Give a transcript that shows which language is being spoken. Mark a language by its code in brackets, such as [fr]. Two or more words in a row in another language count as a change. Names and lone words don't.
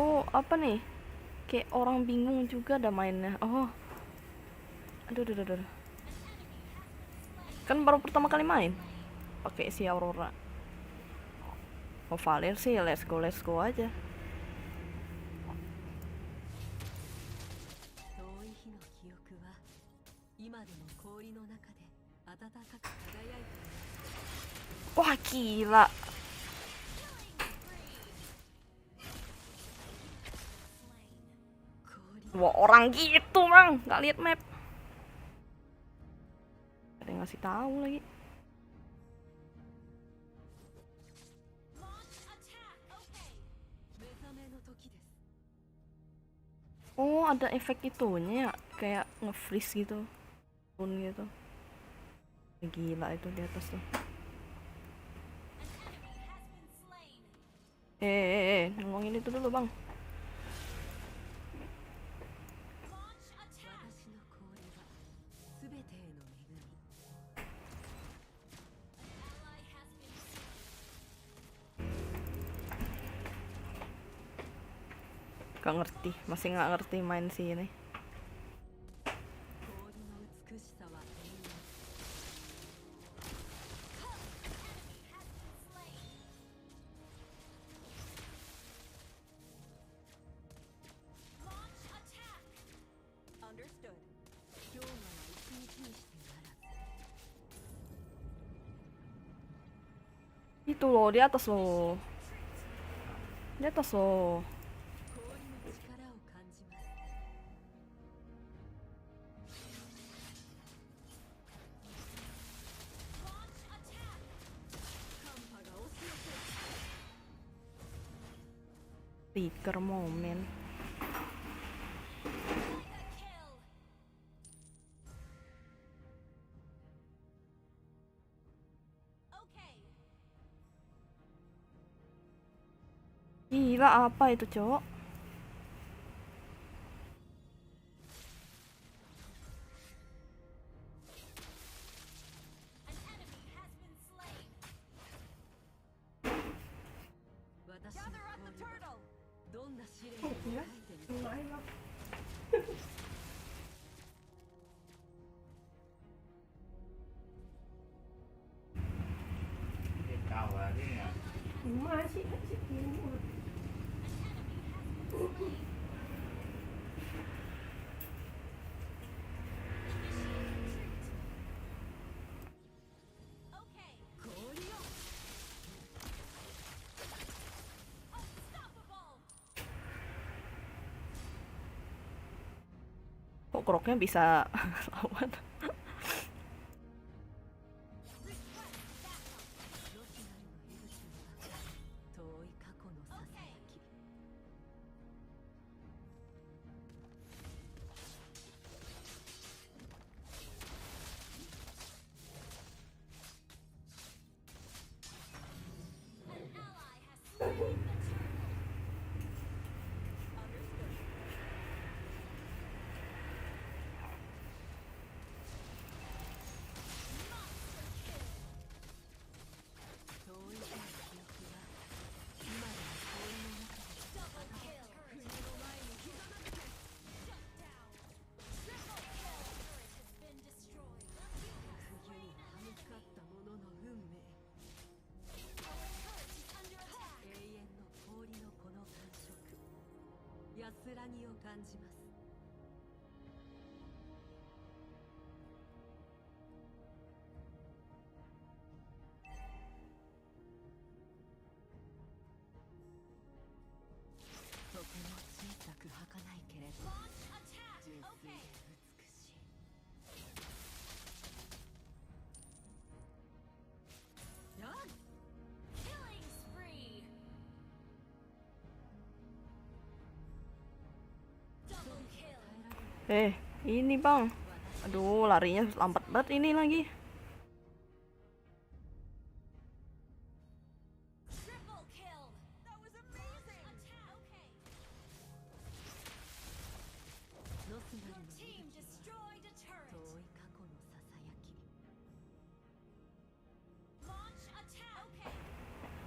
[id] apa nih? Kayak orang bingung juga ada mainnya. Oh, aduh, aduh, aduh, aduh. Kan baru pertama kali main pakai si Aurora. Oh, Valir sih, [en] let's go aja. [ja] 遠い日の記憶は今でも氷の中で暖かく輝いている。 [id] Wah, gila. Wah, orang gitu, Bang. Nggak lihat map. Ada yang ngasih tahu lagi. [en] Launch attack. Okay. [ja] 目覚めの時です。 [id] Oh, ada efek itunya ya, kayak nge-freeze gitu. Turun gitu. Gila itu di atas tuh. [en] An enemy has been slain. [id] Ngomongin itu dulu, Bang. [en] Launch attack. [ja] 私の氷はすべてへの恵み。 [en] Ally has been slain. [id] Gak ngerti, masih nggak ngerti main sih ini. [ja] 氷の美しさは永遠。 [en] Enemy has been slain. Launch attack. Understood。 [ja] 氷河は一日にしてならず。 [id] Itu loh, di atas loh. Di atas loh. [ja] 氷の力を感じます。 [en] Launch attack. [ja] 寒波が押し寄せる。 [id] Trigger momen. [en] Mega kill. Okay. [id] Gila, apa itu, Cok? [en] An enemy has been slain. [ja] 私の [en] Gather up the [ja] 氷は [en] turtle. [ja] どんな試練を迎えてみせる。 [id] Dia tahu aja ya. [en] Okay. [ja] 氷よ。 [en] Unstoppable. [id] Kok kroknya bisa lawan? [en] Request backup. [ja] ロスナルのエルスには遠い過去のささやき。 [en] An ally has slain the turtle. Monster kill. [ja] 遠い日の記憶は今でも氷の中で [en] Double kill. Turret shut down. Triple kill. Turret has been destroyed. You have [ja] 冬に [en] slain [ja] 歯 [en] an [ja] 向か [en] enemy. [ja] った者の運命。 [en] Our turret is under attack. [ja] 永遠の氷のこの感触、安らぎを感じます。とても小さく儚いけれど [en] Launch attack. [ja] 純粋 [en] Okay. [ja] で美しい。 [en] Killing spree. Double kill. [id] Ini, Bang. Aduh, larinya lambat banget ini lagi. [en] Triple kill. That was amazing. Attack. Okay. [ja] ロスナ [en] Your [ja] ルの [en] team [ja] 息吹は [en] destroyed a [ja] 遠 [en] turret. [ja] い過去のささやき。 [en] Launch attack. Okay.